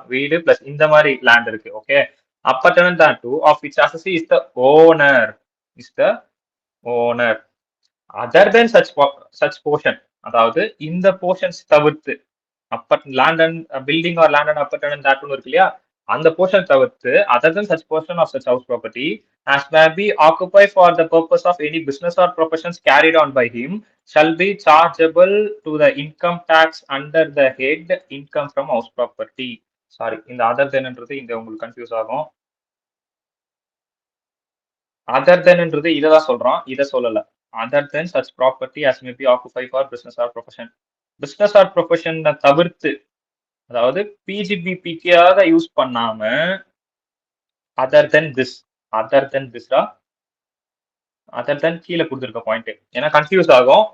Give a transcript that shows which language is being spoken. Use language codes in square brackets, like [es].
[ta] வீடு பிளஸ் இந்த மாதிரி லேண்ட் இருக்கு. [en] Okay. Appurtenant thereto of which assessee is the owner, is the owner other than such portion. [ta] அதாவது இந்த போர்ஷன்ஸ் தவிர்த்து, [en] land and building or land and appurtenant தேர்ட்டூன்னு [ta] இருக்கு இல்லையா, அந்த போர்ஷன் தவிர்த்து [en] Other than such portion of such house property as may be occupied for the purpose of any business or professions carried on by him shall be chargeable to the income tax under the head income from house property. [ta] Sorry, இந்த other தென்ன்றது இங்க உங்களுக்கு confuse ஆகும். Other தென்ன்றது இதை தான் சொல்றோம், இதை சொல்லல. [en] Other than such property as may be occupied for business or profession. [ta] business or profession தவிர்த்து, அதாவது பிஜிபிபிக்காக யூஸ் பண்ணாம other then this, other then Tisra, other தென் கீழே கொடுத்துருக்க பாயிண்ட். ஏன்னா கன்ஃபியூஸ் ஆகும்.